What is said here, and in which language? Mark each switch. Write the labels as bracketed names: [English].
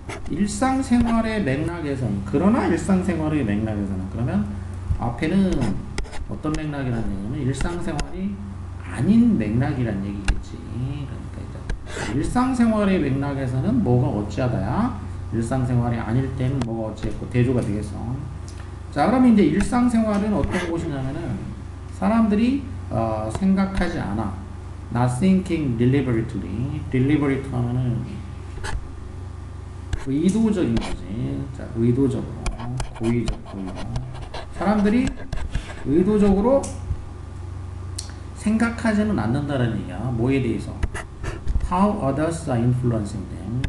[Korean] 일상생활의 맥락에서는, 그러나 일상생활의 맥락에서는, 그러면 앞에는 어떤 맥락이라는 얘기냐면 일상생활이 아닌 맥락이란 얘기겠지. 그러니까 이제 일상생활의 맥락에서는 뭐가 어찌하다야. 일상생활이 아닐 때는 뭐가 어찌했고 대조가 되겠어. 자, 그러면 이제 일상생활은 어떤 곳이냐면은 사람들이 생각하지 않아. [English] Not thinking deliberately. [Korean] deliberate 하면은 의도적인 거지. 자, 의도적으로, 고의적. 사람들이 의도적으로 생각하지는 않는다는 얘기야. 뭐에 대해서? [English] How others are influencing them.